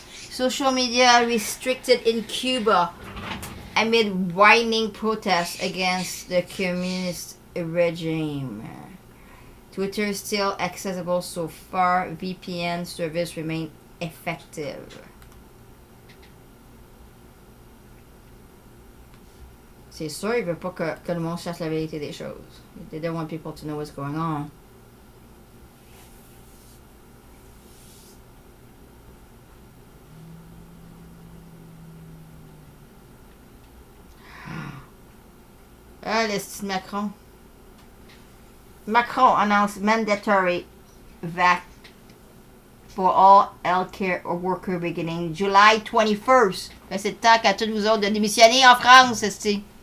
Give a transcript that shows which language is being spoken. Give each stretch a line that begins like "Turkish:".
English: Social media restricted in Cuba amid widening protests against the communist regime. Twitter is still accessible so far. VPN service remain effective.
French: C'est sûr, il veut pas que le monde cherche la vérité des choses.
English: They don't want people to know what's going on.
French: Ah, le style Macron.
English: Macron announced mandatory vac for all healthcare workers beginning July 21st.
French: C'est le temps qu'à tous vous autres de démissionner en France, c'est.